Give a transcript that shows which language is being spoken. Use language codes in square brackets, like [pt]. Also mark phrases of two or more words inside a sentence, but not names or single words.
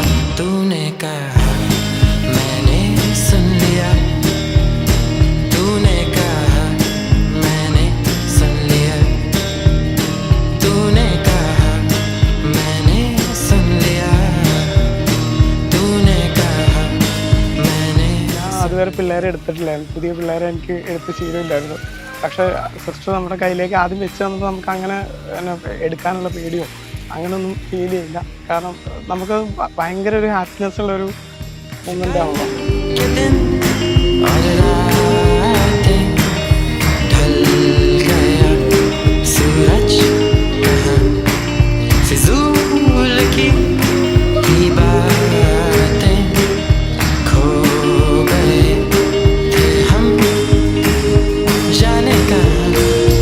[hi] तूने कहा मैंने सुन लिया, तूने कहा मैंने सुन लिया, तूने कहा मैंने सुन लिया, तूने कहा मैंने। [ml] ഞാൻ അതുവരെ പിള്ളേരെ എടുത്തിട്ടില്ലായിരുന്നു, പുതിയ പിള്ളേരെ എനിക്ക് എടുത്ത് ശീലമില്ലായിരുന്നു. പക്ഷെ സിസ്റ്റർ നമ്മുടെ കയ്യിലേക്ക് ആദ്യം വെച്ച് തന്നപ്പോൾ നമുക്ക് അങ്ങനെ എടുക്കാനുള്ള പേടിയോ അങ്ങനെയൊന്നും ഫീൽ ചെയ്യില്ല. കാരണം നമുക്ക് ഭയങ്കര ഒരു ഹാപ്പിനെസ് ഉള്ളൊരു മൊമെൻ്റ് ആവുക. [hi] के दिन और रातें ढल गया सूरज कहाँ, फिजूल की बातें खो गए थे हम, जाने कहाँ।